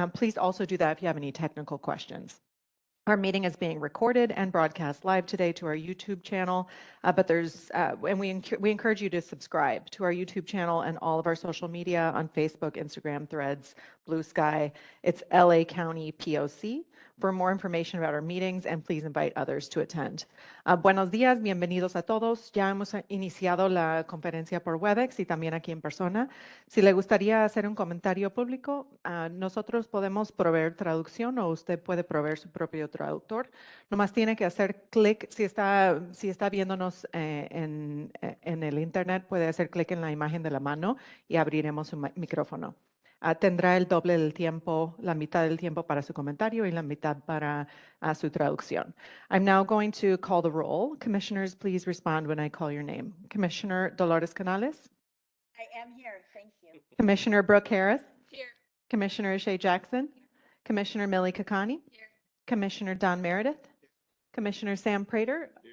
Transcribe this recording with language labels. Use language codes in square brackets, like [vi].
[en] Please also do that if you have any technical questions. Our meeting is being recorded and broadcast live today to our YouTube channel, and we encourage you to subscribe to our YouTube channel and all of our social media on Facebook, Instagram, Threads, Blue Sky. It's LA County POC. For more information about our meetings, and please invite others to attend. [es] Buenos días, bienvenidos a todos. Ya hemos iniciado la conferencia por WebEx y también aquí en persona. Si le gustaría hacer un comentario público, nosotros podemos proveer traducción o usted puede proveer su propio traductor. Nomás tiene que hacer clic, si está viéndonos en el internet, puede hacer clic en la imagen de la mano y abriremos su micrófono. tendrá el doble del tiempo, la mitad del tiempo para su comentario y la mitad para su traducción. [en] I'm now going to call the roll. Commissioners, please respond when I call your name. Commissioner Dolores Canales? I am here, thank you. Commissioner Brooke Harris? Here. Commissioner Shay Jackson? Commissioner Millie Kakani? Here. Commissioner Don Meredith? Commissioner Sam Prater?